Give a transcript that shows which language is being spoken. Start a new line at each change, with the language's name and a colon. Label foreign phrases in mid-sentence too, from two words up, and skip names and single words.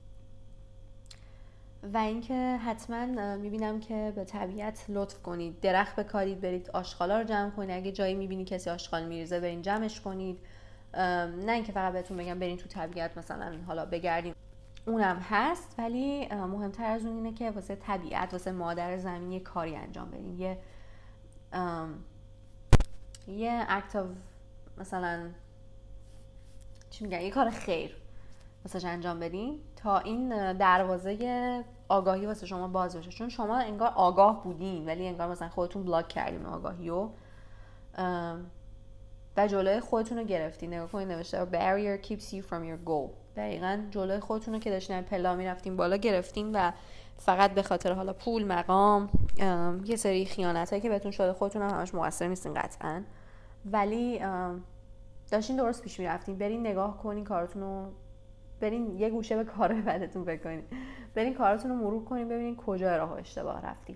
Persian: و اینکه حتما میبینم که به طبیعت لطف کنید، درخت بکارید، برید آشغالا رو جمع کنید، اگه جایی میبینی کسی آشغال میریزه برین جمعش کنید. نه اینکه فقط بهتون بگم برین تو طبیعت مثلا حالا بگردین، اونم هست، ولی مهمتر از اون اینه که واسه طبیعت، واسه مادر زمین یه کاری انجام بدین، یه
English: act of
Persian: مثلا چی میگن، یه کار خیر واسه انجام بدین تا این دروازه آگاهی واسه شما باز بشه. چون شما انگار آگاه بودین ولی انگار مثلا خودتون بلاک کردین آگاهیو و جلوی خودتون رو گرفتین. نگاه کنید نوشته
English: barrier keeps you from your goal.
Persian: دقیقاً جلوی خودتون رو که داشتین پلا میرفتین بالا گرفتین و فقط به خاطر حالا پول، مقام، یه سری خیانتایی که بهتون شده، خودتون هم همش مقصر نیستین قطعاً، ولی داشتین درست پیش میرفتین. برین نگاه کنین کارتون رو، برین یه گوشه به کار بدتون بکنین، برین کارتون رو مرور کنین ببینین کجا راه اشتباه رفتین.